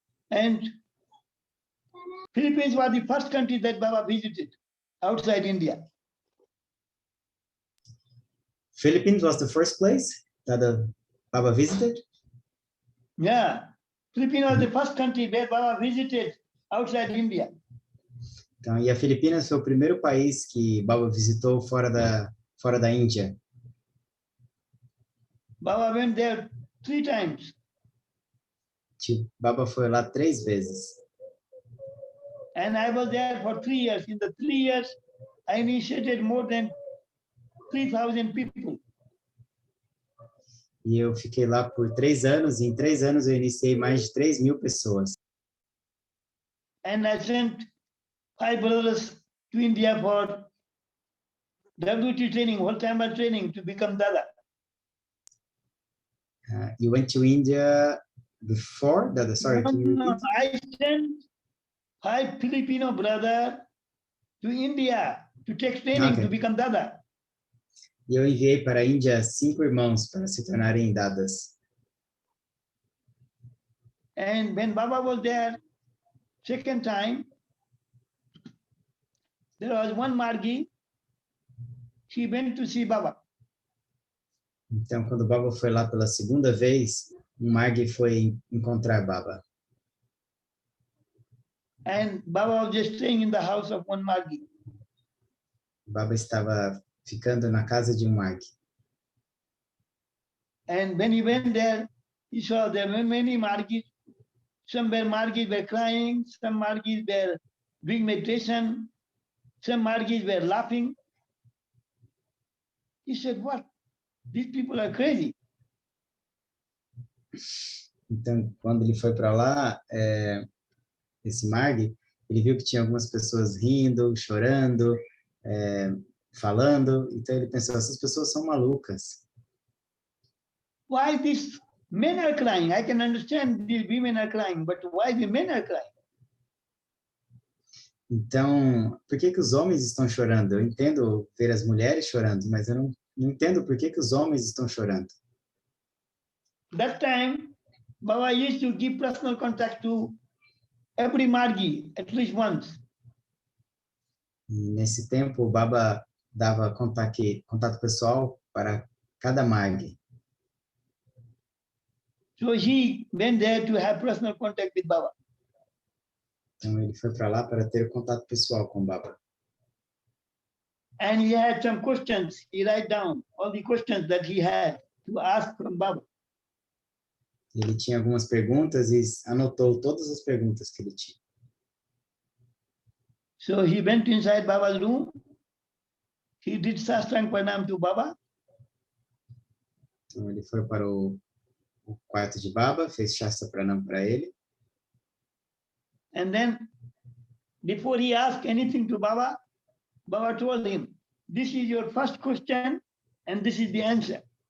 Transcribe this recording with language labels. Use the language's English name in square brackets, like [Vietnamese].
[English] And Philippines was the first country that Baba visited outside India. Philippines was the first place that Baba visited? Yeah, Philippines was the first country where Baba visited outside India. [Portuguese] Então, e a Filipinas foi o primeiro país que Baba visitou fora da Índia. [English] Baba went there 3 times. [Portuguese] Baba foi lá 3 vezes. [English] And I was there for 3 years. In the 3 years, I initiated more than 3,000 people. [Portuguese] E eu fiquei lá por 3 anos, e em 3 anos eu iniciei mais de 3.000 pessoas. [English] And I sent 5 brothers to India for WT training, whole-timer training to become Dada. You went to India before Dada? Sorry, can you repeat? I sent 5 Filipino brothers to India to take training to become Dada. [Portuguese] E eu enviei para a Índia 5 irmãos para se tornarem dadas. [English] And when Baba was there, second time, there was one Margi. She went to see Baba. [Portuguese] Então, quando Baba foi lá pela segunda vez, Margi foi encontrar Baba. [English] And Baba was just staying in the house of one Margi. [Portuguese] Baba estava ficando na casa de Margi. [English] And when he went there, he saw there were many Margis. Some Margis were crying, some Margis were doing meditation, some Margis were laughing. He said, what? These people are crazy. [Portuguese] Então, quando ele foi para lá, esse Margi, ele viu que tinha algumas pessoas rindo, chorando, falando. Então, ele pensou, essas pessoas são malucas. [English] Why these men are crying? I can understand these women are crying, but why the men are crying? [Portuguese] Então, por que os homens estão chorando? Eu entendo ver as mulheres chorando, mas eu não entendo por que os homens estão chorando. [English] That time, Baba used to give personal contact to every Margi at least once. [Portuguese] E nesse tempo, o Baba dava contato pessoal para cada mag. [English] So he went there to have personal contact with Baba. [Portuguese] Então, ele foi para lá para ter contato pessoal com o Baba. [English] And he had some questions. He write down all the questions that he had to ask from Baba. [Portuguese] Ele tinha algumas perguntas e anotou todas as perguntas que ele tinha. [English] So he went inside Baba's room. He did Shastra Pranam to Baba. [Portuguese] Então, ele foi para o quarto de Baba, fez Shastra Pranam para ele. [English] And then, before he asked anything to Baba, Baba told him, this is your first question and this is the answer.